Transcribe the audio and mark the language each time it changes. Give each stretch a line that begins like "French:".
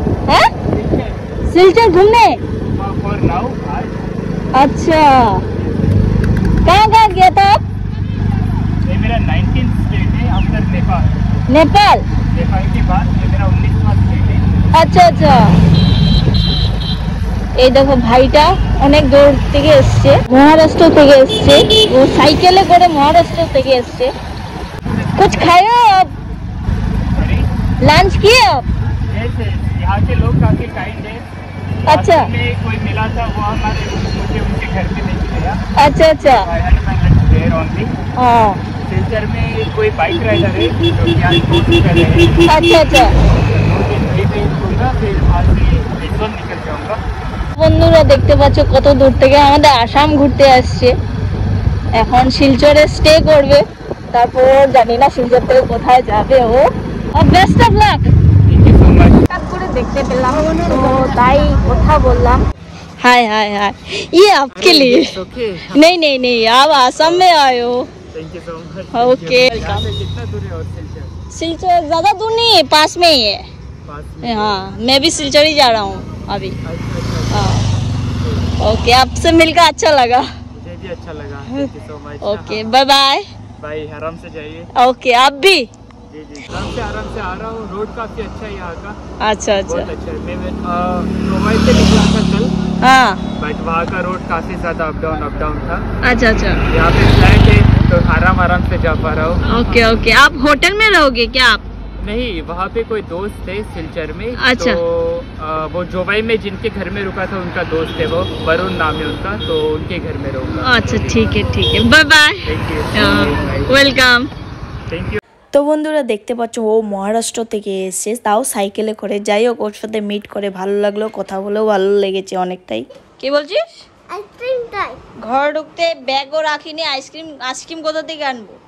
Hindi: हैं? सिलचर घूमने? अच्छा, कहाँ कहाँ गया था आप? ये मेरा 19th स्टेट है आफ्टर नेपाल। नेपाल? नेपाल के बाद ये मेरा 19वां स्टेट है।
Bangla: আচ্ছা আচ্ছা। এই দেখো ভাইটা অনেক দূর থেকে এসছে, মহারাষ্ট্র থেকে এসছে। ও সাইকেলে করে মহারাষ্ট্র থেকে এসছে।
Hindi: कुछ खाए हो आप? लंच किए आप? ऐसे यहाँ के लोग काफी काइंड है। अच्छा। में कोई मिला था वो हमारे मुझे उनके घर पे लेके गया। अच्छा अच्छा। हाँ सिलचर में कोई बाइक राइडर है जो कि आज पोस्ट कर रहे हैं। अच्छा अच्छा। फिर आज से बेसवन निकल जाऊंगा।
Bangla: বন্ধুরা দেখতে পাচ্ছ কত দূর থেকে আমাদের আসাম ঘুরতে আসছে। এখন শিলচরে স্টে করবে, তারপর জানি না শিলচর থেকে কোথায় যাবে ও। Best of luck. হঠাৎ করে দেখতে পেলাম তো তাই কথা বললাম।
Hindi: हाय हाय हाय, ये आपके लिए। नहीं नहीं नहीं, आप आसाम में आए हो।
English: Thank you so much. Okay,
Hindi: यहाँ से कितना दूर है और सिलचर? सिलचर ज्यादा दूर नहीं है, पास में ही है। पास में? हाँ, मैं भी सिलचर ही जा रहा हूँ अभी। हाँ ओके, आपसे मिलकर अच्छा लगा। मुझे भी अच्छा लगा।
English: Thank you so much. Okay bye bye.
Hindi: भाई आराम से जाइए। ओके आप भी। जी जी, आराम से आ रहा हूँ। रोड काफी अच्छा है यहाँ का। अच्छा अच्छा। बहुत अच्छा है। मैं मोबाइल से निकला था कल, हाँ बट वहाँ का रोड काफी ज्यादा अप डाउन था। अच्छा अच्छा। यहाँ पे फ्लैट है तो आराम से जा पा रहा हूँ। ओके ओके, आप होटल में रहोगे क्या आप? नहीं, वहाँ पे कोई दोस्त है सिलचर में। अच्छा। तो वो जोबाई में जिनके घर में रुका था उनका दोस्त है, वो वरुण नाम है उनका, तो उनके घर में रहूँगा। अच्छा ठीक है bye bye.
English: Thank you. Welcome. Thank you.
Bangla: তো বন্ধুরা দেখতে পাচ্ছ ও মহারাষ্ট্র থেকে এসেছে, তাও সাইকেলে করে। যাই হোক, ওর সাথে মিট করে ভালো লাগলো, কথা বলেও ভালো লেগেছে অনেকটাই। কি বলছিস? আইসক্রিম খাই। ঘর ঢুকতে ব্যাগও রাখিনি, আইসক্রিম কোথা থেকে আনবো?